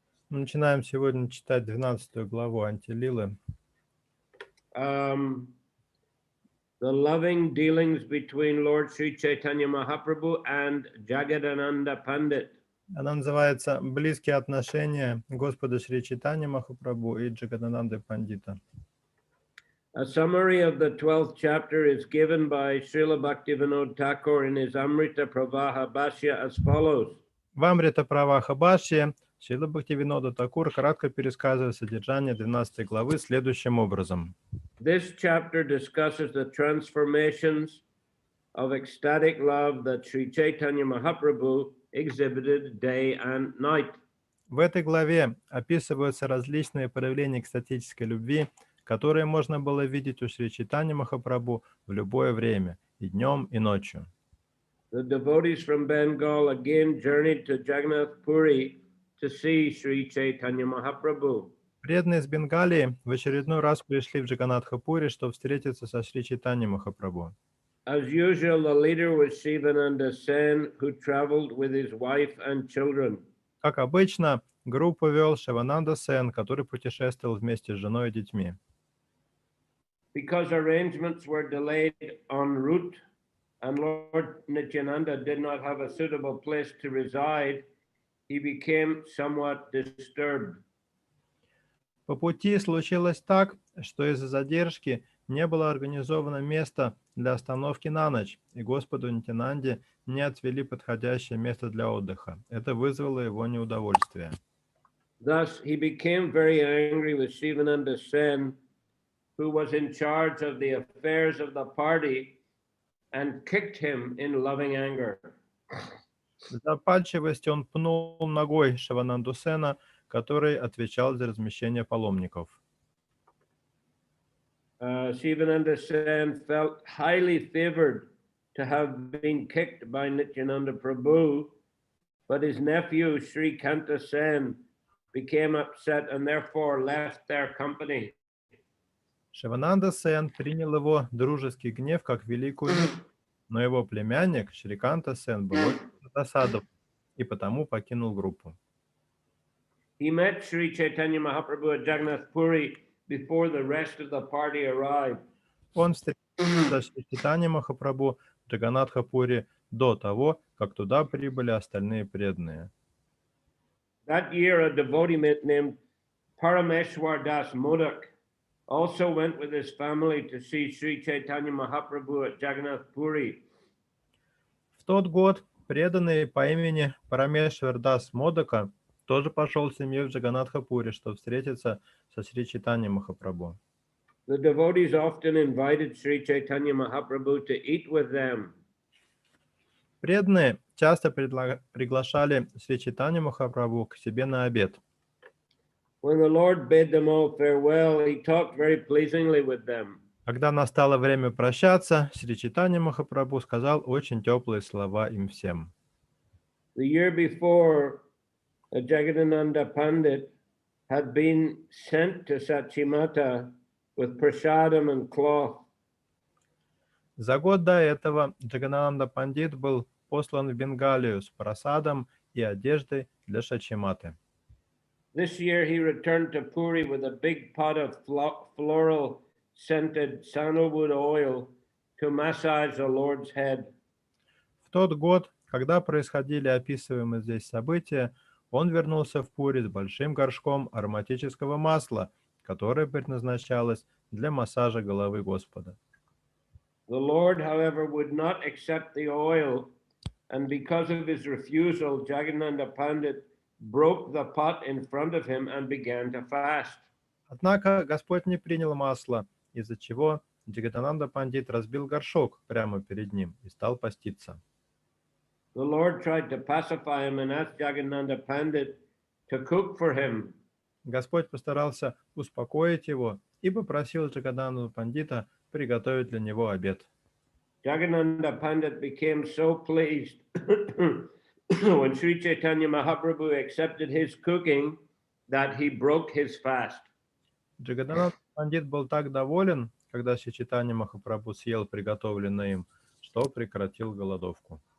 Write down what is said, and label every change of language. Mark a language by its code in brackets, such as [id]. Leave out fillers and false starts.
[ru] Начинаем сегодня читать 12 главу Антилилы. [en] The loving dealings between Lord Sri Chaitanya Mahaprabhu and Jagadananda Pandit. [ru] Она называется «Близкие отношения Господа Шри Чайтаньи Махапрабху и Джагадананды Пандита». [en] A summary of the 12th chapter is given by Srila Bhaktivinoda Thakur in his Amrita Pravaha Bhashya as follows. [ru] В Амрита Праваха Бхашье Шрила Бхактивинода Такур кратко пересказывает содержание 12 главы следующим образом. [en] This chapter discusses the transformations of ecstatic love that Sri Chaitanya Mahaprabhu exhibited day and night. [ru] В этой главе описываются различные проявления экстатической любви, которые можно было видеть у Шри Чайтаньи Махапрабху в любое время, и днем, и ночью. [en] The devotees from Bengal again journeyed to Jagannath Puri to see Sri Chaitanya Mahaprabhu. [ru] Преданные из Бенгалии в очередной раз пришли в Джаганнатха-Пури, чтобы встретиться со Шри Чайтаньей Махапрабху. [en] As usual, the leader was Sivananda Sen, who traveled with his wife and children. [ru] Как обычно, группу вел Шивананда Сен, который путешествовал вместе с женой и детьми. [en] Because arrangements were delayed en route and Lord Nityananda did not have a suitable place to reside, he became somewhat disturbed. [ru] По пути случилось так, что из-за задержки не было организовано место для остановки на ночь, и Господу Нитянанде не отвели подходящее место для отдыха. Это вызвало его неудовольствие. [en] Thus, he became very angry with Sivananda Sen, who was in charge of the affairs of the party, and kicked him in loving anger. [ru] В запальчивости он пнул ногой Шивананду Сена, который отвечал за размещение паломников. [en] Sivananda Sen felt highly favored to have been kicked by Nityananda Prabhu, but his nephew Sri Kanta Sen became upset and therefore left their company. [ru] Шивананда Сен принял его дружеский гнев как великую милость, но его племянник Шриканта Сен был очень досадован и потому покинул группу. [en] He met Sri Chaitanya Mahaprabhu at Jagannath Puri before the rest of the party arrived. [ru] Он встретился с Шри Чайтаньей Махапрабху в Джаганнатха-Пури до того, как туда прибыли остальные преданные. [en] That year, a devotee named Parameshwar Das Modak also went with his family to see Sri Chaitanya Mahaprabhu at Jagannath Puri. [ru] В тот год преданный по имени Парамешвар Дас Модака тоже пошел с семьей в Джаганнатха-Пури, чтобы встретиться со Шри Чайтаньей Махапрабху. [en] The devotees often invited Sri Chaitanya Mahaprabhu to eat with them. [ru] Преданные часто приглашали Шри Чайтанью Махапрабху к себе на обед. [en] When the Lord bade them all farewell, he talked very pleasingly with them. [ru] Когда настало время прощаться, Шри Чайтанья Махапрабху сказал очень теплые слова им всем. [en] The year before, Jagadananda Pandit had been sent to Sachimata with prasadam and cloth. [ru] За год до этого Джаганананда Пандит был послан в Бенгалию с прасадом и одеждой для Шачиматы. [en] This year he returned to Puri with a big pot of floral scented sandalwood oil to massage the Lord's head. [ru] В тот год, когда происходили описываемые здесь события, он вернулся в Пури с большим горшком ароматического масла, которое предназначалось для массажа головы Господа. [en] The Lord, however, would not accept the oil, and because of his refusal, Jagadananda Pandit broke the pot in front of him and began to fast. [ru] Однако Господь не принял масло, из-за чего Джагатананда Пандит разбил горшок прямо перед ним и стал поститься. [en] The Lord tried to pacify him and asked Jagannatha Pandit to cook for him. [ru] Господь постарался успокоить его и попросил Джагатананду Пандита приготовить для него обед. [en] Jagannatha Pandit became so pleased when Sri Chaitanya Mahaprabhu accepted his cooking that he broke his fast. [ru] Джагатананда Пандит был так доволен, когда Шри Чайтанья Махапрабху съел приготовленное им, что прекратил голодовку.